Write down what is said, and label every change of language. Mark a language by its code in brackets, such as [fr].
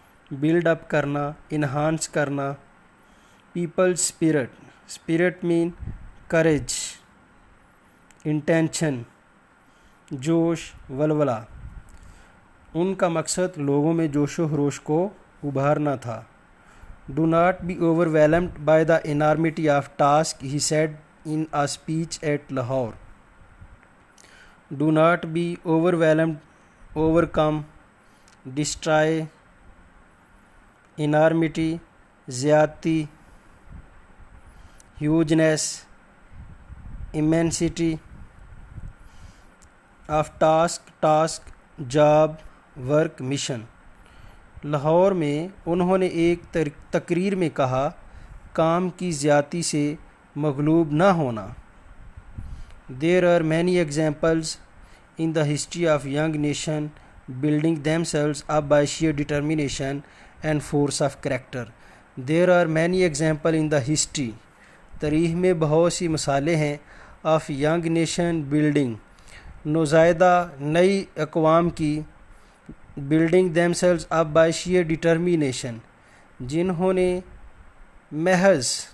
[en] build up کرنا، enhance کرنا، people's spirit mean courage، intention [ur] جوش ولولہ، ان کا مقصد لوگوں میں جوش و خروش کو ابھارنا تھا۔ [en] Do not be overwhelmed by the enormity of task, he said in a speech at Lahore. Do not be overwhelmed, overcome, destroy, enormity زیادتی، hugeness immensity of task job work mission۔ [ur] Lahore میں انہوں نے ایک تقریر میں کہا، کام کی زیادتی سے مغلوب نہ ہونا۔ [en] There are many examples in the history of young nation building themselves up by sheer determination and force of character. There are many examples in the history، [ur] تاریخ میں بہت سی مثالیں ہیں [en] of young nation building، [ur] نوزائیدہ نئی اقوام کی، [en] building themselves up by sheer determination [ur] جنہوں نے محض